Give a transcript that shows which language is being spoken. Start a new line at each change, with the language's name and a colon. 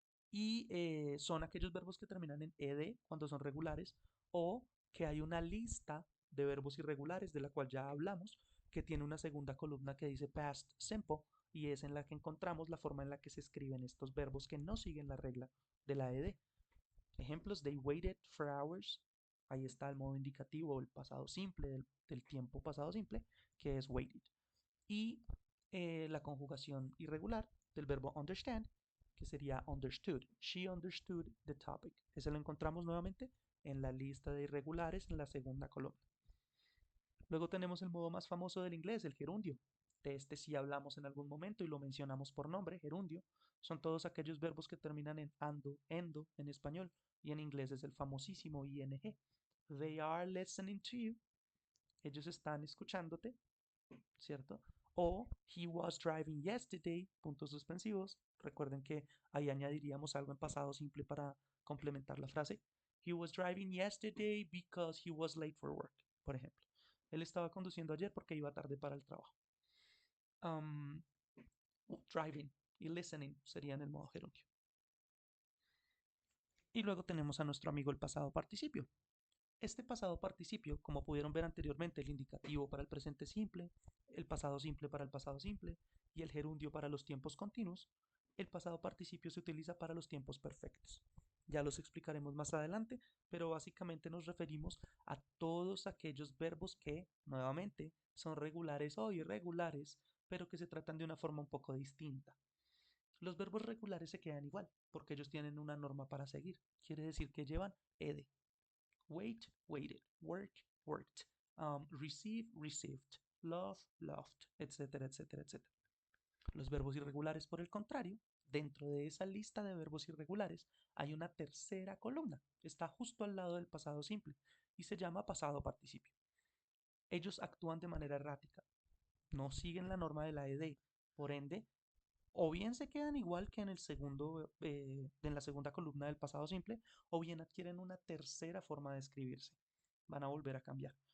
Spanish: Y son aquellos verbos que terminan en ed cuando son regulares o que hay una lista de verbos irregulares de la cual ya hablamos, que tiene una segunda columna que dice past simple y es en la que encontramos la forma en la que se escriben estos verbos que no siguen la regla de la ed.
English: Ejemplos, they waited for hours.
Spanish: Ahí está el modo indicativo, el pasado simple del tiempo pasado simple, que es waited. Y la conjugación irregular del verbo understand, que sería understood.
English: She understood the topic.
Spanish: Ese lo encontramos nuevamente en la lista de irregulares en la segunda columna. Luego tenemos el modo más famoso del inglés, el gerundio. De este sí hablamos en algún momento y lo mencionamos por nombre, gerundio. Son todos aquellos verbos que terminan en ando, endo en español y en inglés es el famosísimo ing.
English: They are listening to you.
Spanish: Ellos están escuchándote, ¿cierto?
English: O he was driving yesterday, puntos suspensivos.
Spanish: Recuerden que ahí añadiríamos algo en pasado simple para complementar la frase.
English: He was driving yesterday because he was late for work, por ejemplo.
Spanish: Él estaba conduciendo ayer porque iba tarde para el trabajo. Um, Driving y listening serían el modo gerundio. Y luego tenemos a nuestro amigo el pasado participio. Este pasado participio, como pudieron ver anteriormente, el indicativo para el presente simple, el pasado simple para el pasado simple y el gerundio para los tiempos continuos, el pasado participio se utiliza para los tiempos perfectos. Ya los explicaremos más adelante, pero básicamente nos referimos a todos aquellos verbos que, nuevamente, son regulares o irregulares, pero que se tratan de una forma un poco distinta. Los verbos regulares se quedan igual, porque ellos tienen una norma para seguir. Quiere decir que llevan ed.
English: Wait, waited. Work, worked. Receive, received. love, loved, etcétera, etcétera, etcétera.
Spanish: Los verbos irregulares, por el contrario, dentro de esa lista de verbos irregulares hay una tercera columna, está justo al lado del pasado simple y se llama pasado participio. Ellos actúan de manera errática, no siguen la norma de la ED, por ende, o bien se quedan igual que en en la segunda columna del pasado simple, o bien adquieren una tercera forma de escribirse. Van a volver a cambiar.